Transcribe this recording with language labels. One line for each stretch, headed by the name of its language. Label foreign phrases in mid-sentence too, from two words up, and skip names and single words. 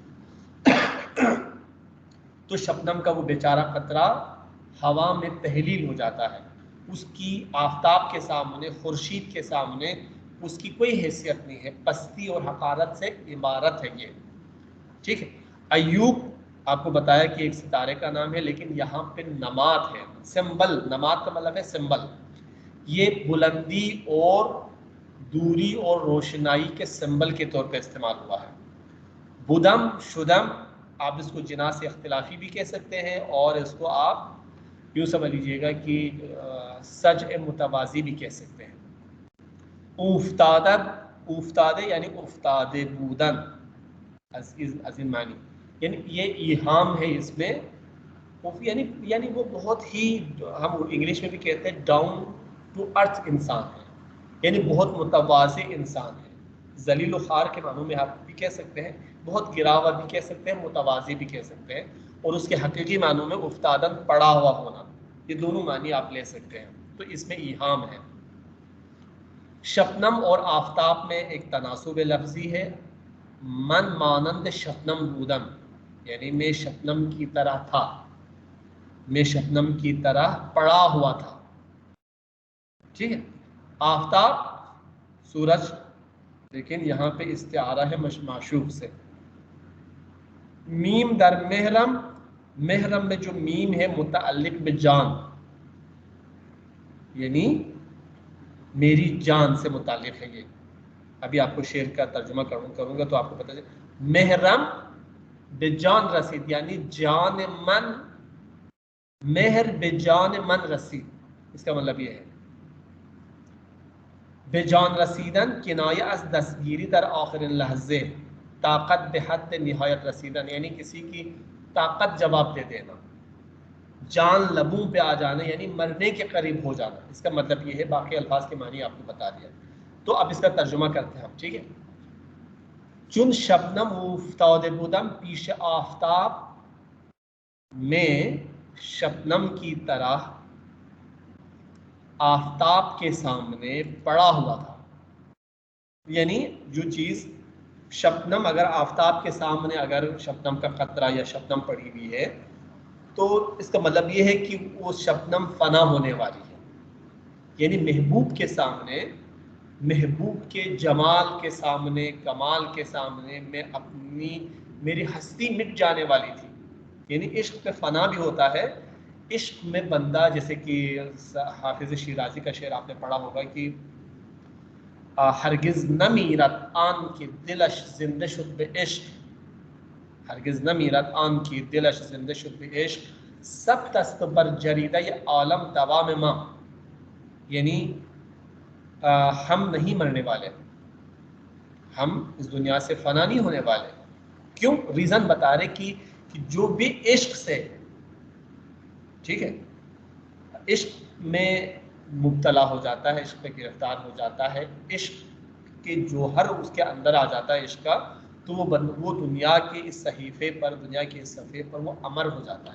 Urdu: تو شبنم کا وہ بیچارہ قطرہ ہوا میں تحلیل ہو جاتا ہے، اس کی آفتاب کے سامنے، خورشید کے سامنے اس کی کوئی حیثیت نہیں ہے، پستی اور حقارت سے عبارت ہے یہ، ٹھیک ہے۔ ایوب آپ کو بتایا کہ ایک ستارے کا نام ہے، لیکن یہاں پہ نماد ہے، سمبل، نماد کا مطلب ہے سمبل، یہ بلندی اور دوری اور روشنائی کے سمبل کے طور پہ استعمال ہوا ہے۔
Persian: بدم شدم
Urdu: آپ اس کو جنا سے اختلافی بھی کہہ سکتے ہیں، اور اس کو آپ یوں سمجھ لیجیے گا کہ سج متوازی بھی کہہ سکتے ہیں۔ افتادت، افتادے یعنی
Persian: افتاد بودن،
Urdu: عظیم معنی، یعنی یہ ایہام ہے اس میں، یعنی وہ بہت ہی، ہم انگلش میں بھی کہتے ہیں
English: down to earth
Urdu: انسان ہے، یعنی بہت متواضع انسان ہے، ذلیل و خوار کے معنوں میں آپ بھی کہہ سکتے ہیں، بہت گرا ہوا بھی کہہ سکتے ہیں، متواضع بھی کہہ سکتے ہیں، اور اس کے حقیقی معنوں میں افتادن پڑا ہوا ہونا، یہ دونوں معنی آپ لے سکتے ہیں، تو اس میں ایہام ہے۔ شبنم اور آفتاب میں ایک تناسب لفظی ہے،
Persian: من مانند شبنم بودم
Urdu: یعنی میں شبنم کی طرح تھا، میں شبنم کی طرح پڑا ہوا تھا، ٹھیک ہے۔ آفتاب سورج، لیکن یہاں پہ استعارہ ہے معشوق سے۔ میم در محرم، محرم میں جو میم ہے متعلق بجان، یعنی میری جان سے متعلق ہے، یہ ابھی آپ کو شعر کا ترجمہ کروں گا تو آپ کو پتہ چلے،
Persian: محرم بجان رسید
Urdu: یعنی
Persian: جان من، مہر بجان من رسید،
Urdu: اس کا مطلب یہ ہے
Persian: بجان رسیدن کنایہ از دستگیری در آخر لحظے، طاقت بے حد نہایت رسیدن
Urdu: یعنی کسی کی طاقت جواب دے دینا، جان لبوں پہ آ جانا یعنی مرنے کے قریب ہو جانا، اس کا مطلب یہ ہے، باقی الفاظ کے معنی آپ کو بتا دیا، تو اب اس کا ترجمہ کرتے ہیں ہم، ٹھیک ہے۔
Persian: چون شبنم افتاده بودم پیش آفتاب،
Urdu: میں شبنم کی طرح آفتاب کے سامنے پڑا ہوا تھا، یعنی جو چیز شبنم اگر آفتاب کے سامنے اگر شبنم کا قطرہ یا شبنم پڑی ہوئی ہے تو اس کا مطلب یہ ہے کہ وہ شبنم فنا ہونے والی ہے، یعنی محبوب کے سامنے، محبوب کے جمال کے سامنے، کمال کے سامنے میں میری ہستی مٹ جانے والی تھی، یعنی عشق میں فنا بھی ہوتا ہے، عشق میں بندہ، جیسے کہ حافظ شیرازی کا شعر آپ نے پڑھا ہوگا کہ
Persian: ہرگز نمیرد آن کی دلش زندہ شد به عشق، ہرگز نمیرد آن کی دلش زندہ شد به عشق، سب دست بر جریدہ عالم دوام ما،
Urdu: یعنی ہم نہیں مرنے والے، ہم اس دنیا سے فنا نہیں ہونے والے، کیوں؟ ریزن بتا رہے کہ جو بھی عشق سے، ٹھیک ہے، عشق میں مبتلا ہو جاتا ہے، عشق میں گرفتار ہو جاتا ہے، عشق کے جوہر اس کے اندر آ جاتا ہے عشق کا، تو وہ دنیا کے اس صحیفے پر، دنیا کے اس صفحے پر وہ امر ہو جاتا ہے۔